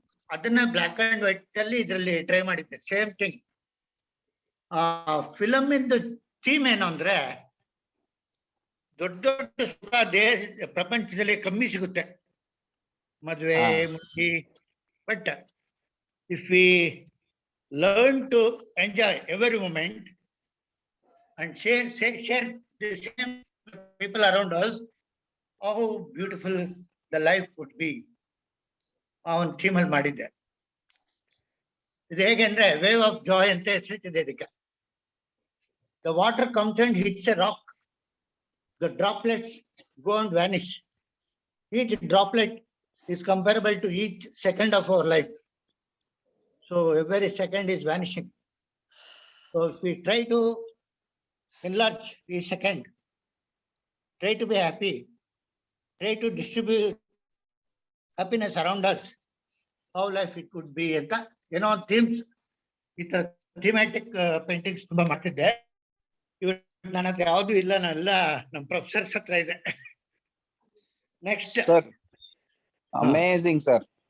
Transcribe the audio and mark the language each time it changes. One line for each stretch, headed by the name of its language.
Kannada: ಅದನ್ನ black and white ಅಲ್ಲಿ ಇದ್ರಲ್ಲಿ ಟ್ರೈ ಮಾಡಿದ್ದೆ. Same thing. ಫಿಲಮ್ ಇಂದು ಥೀಮ್ ಏನು ಅಂದ್ರೆ, ದೊಡ್ಡ ದೊಡ್ಡ ಸುಖ ಪ್ರಪಂಚದಲ್ಲಿ ಕಮ್ಮಿ ಸಿಗುತ್ತೆ, ಮದುವೆ ಮುಗಿ.
English: But if we learn to enjoy every moment and share the same people around us, how beautiful the life would be.
Kannada: ಅವನ್ ಥೀಮ್ ಅಲ್ಲಿ ಮಾಡಿದ್ದೆ. ಇದು ಹೇಗೆ ಅಂದ್ರೆ ವೇವ್ ಆಫ್ ಜಾಯ್ ಅಂತ ಹೆಸರಿಟ್ಟಿದೆ ಇದಕ್ಕೆ.
English: The water comes and hits a rock. The droplets go and vanish. Each droplet is comparable to each second of our life. So every second is vanishing. So if we try to enlarge is second. Try to be happy. Try to distribute happiness around us. How life it could be
Kannada: ಅಂತ ಏನೋ themes ಈ ತರ ಥೀಮ್ಯಾಟಿಕ್ paintings ತುಂಬಾ ಮಾಡ್ತಿದ್ದೆ. ಇವತ್ತು ನನ್ನ ಹತ್ರ ಯಾವ್ದು ಇಲ್ಲ, ನಾನೆಲ್ಲ ನಮ್ಮ ಪ್ರೊಫೆಸರ್ಸ್ ಹತ್ರ ಇದೆ.
English: next
Kannada: sir amazing sir.